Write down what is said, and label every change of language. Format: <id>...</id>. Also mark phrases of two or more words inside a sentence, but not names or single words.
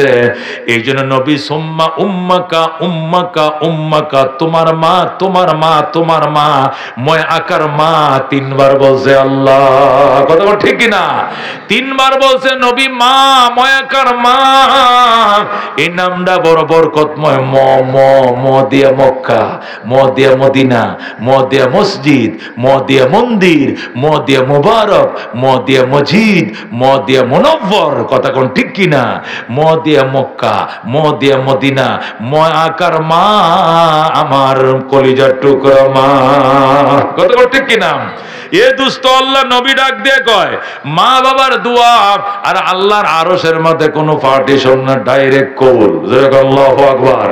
<bn>এই জন্য নবী</bn> <ar>ثم أمك أمك أمك,</ar> <bn>তোমার মা তোমার মা তোমার মা, ময় আকার মা তিনবার বলছে আল্লাহ। কথা কোন ঠিক কিনা? তিনবার বলছে নবী মা ময় আকার মা। এই নামটা বড় বরকতময়। ম ম ম দিয়া মক্কা, ম দিয়া মদিনা, ম দিয়া মসজিদ, ম দিয়া মন্দির, ম দিয়া মুবারক, ম দিয়া মসজিদ, ম দিয়া মুনব্বর। কথা কোন ঠিক কিনা? ম দিয়া মক্কা, ম দিয়া মদিনা, ম আকার মা আমার কলিজার টুকরা মা। কথা কোন ঠিক কিনা? এ দুস্থ আল্লাহ নবী ডাক দিয়ে কয় মা বাবার দোয়া আর আল্লাহর আরশের মধ্যে কোনো পার্টিশন না, ডাইরেক্ট কবুল।</bn> <ar>الله أكبر.</ar>